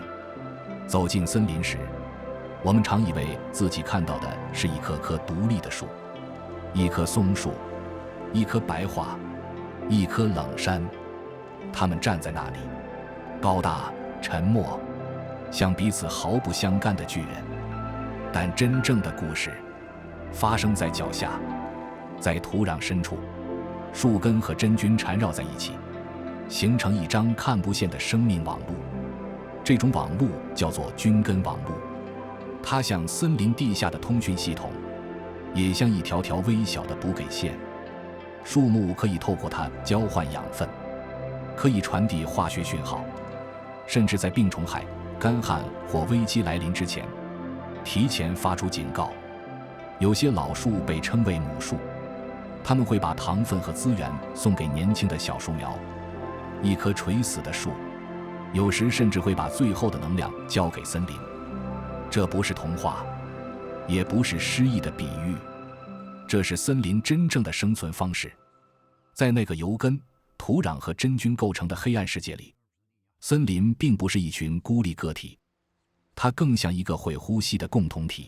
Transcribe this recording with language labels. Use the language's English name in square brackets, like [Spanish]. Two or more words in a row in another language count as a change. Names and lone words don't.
[Chinese] 走進森林時，我們常以為自己看到的是一棵棵獨立的樹，一棵松樹，一棵白樺，一棵冷杉。它們站在那裡，高大、沉默，像彼此毫不相干的巨人。但真正的故事發生在腳下，在土壤深處，樹根和真菌纏繞在一起，形成一張看不見的生命網路。這種網路叫做菌根網路，它像森林地下的通訊系統，也像一條條微小的補給線。樹木可以透過它交換養分，可以傳遞化學訊號，甚至在病蟲害、乾旱或危機來臨之前提前發出警告。有些老樹被稱為母樹，它們會把糖分和資源送給年輕的小樹苗。一棵垂死的樹，有時甚至會把最後的能量交給森林。這不是童話，也不是詩意的比喻，這是森林真正的生存方式。在那個由根、土壤和真菌構成的黑暗世界裡，森林並不是一群孤立個體，它更像一個會呼吸的共同體。